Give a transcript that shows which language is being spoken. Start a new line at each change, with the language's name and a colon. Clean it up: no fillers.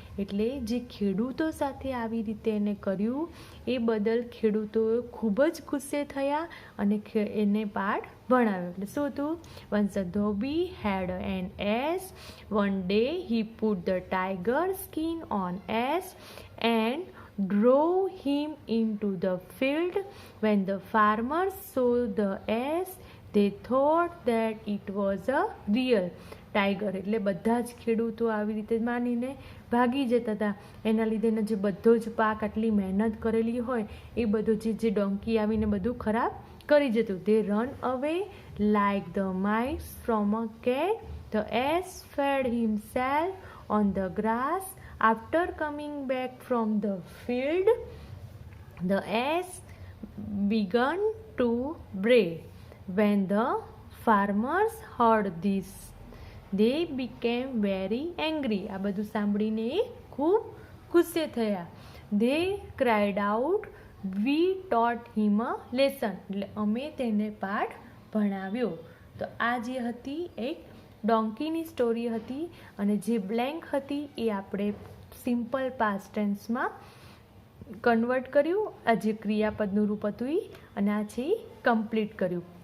Gujarati: એટલે જે ખેડૂતો સાથે આવી રીતે એને કર્યું એ બદલ ખેડૂતો ખૂબ જ ગુસ્સે થયા અને એને પાઠ ભણાવ્યો. એટલે શું હતું?
English: Once a dhobi had an ass. One day he put the tiger skin on ass and drove him into the field. When the farmers saw the ass, they thought that it was a real tiger.
Gujarati: એટલે બધા જ ખેડૂતો આવી રીતે માનીને ભાગી જતા હતા. એના લીધે જે બધો જ પાક આટલી મહેનત કરેલી હોય એ બધું જે ડોંકી આવીને બધું ખરાબ કરી જતું.
English: They run away like the mice from a cat. The ass fed himself on the grass. After coming back from the field, the ass began to bray. When the farmers heard this, they became very angry.
Gujarati: આ બધું સાંભળીને ખૂબ ગુસ્સે થયા.
English: They cried out, "We taught him a lesson."
Gujarati: એટલે અમે તેને પાઠ ભણાવ્યો. તો આ જે હતી એક ડોંકીની સ્ટોરી હતી, અને જે બ્લેન્ક હતી એ આપણે સિમ્પલ પાસ્ટ ટેન્સમાં કન્વર્ટ કર્યું. આ જે ક્રિયાપદનું રૂપ હતું એ, અને આ છે એ કમ્પ્લીટ કર્યું.